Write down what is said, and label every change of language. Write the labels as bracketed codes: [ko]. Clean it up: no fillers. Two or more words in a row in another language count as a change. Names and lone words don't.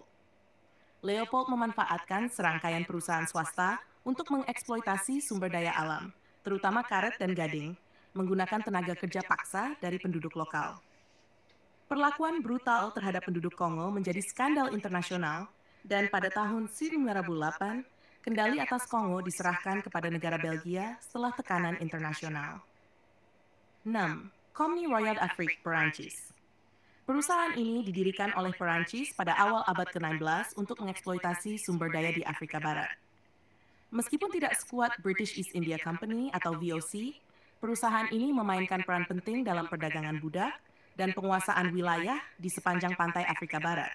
[id] Leopold memanfaatkan serangkaian perusahaan swasta untuk mengeksploitasi sumber daya alam, terutama karet dan gading, menggunakan tenaga kerja paksa dari penduduk lokal. Perlakuan brutal terhadap penduduk Kongo menjadi skandal internasional, dan pada tahun 1908, kendali atas Kongo diserahkan kepada negara Belgia setelah tekanan internasional. 6. Compagnie Royale d'Afrique, Perancis. Perusahaan ini didirikan oleh Perancis pada awal abad ke-16 untuk mengeksploitasi sumber daya di Afrika Barat. Meskipun tidak sekuat British East India Company atau VOC, perusahaan ini memainkan peran penting dalam perdagangan budak dan penguasaan wilayah di sepanjang pantai Afrika Barat.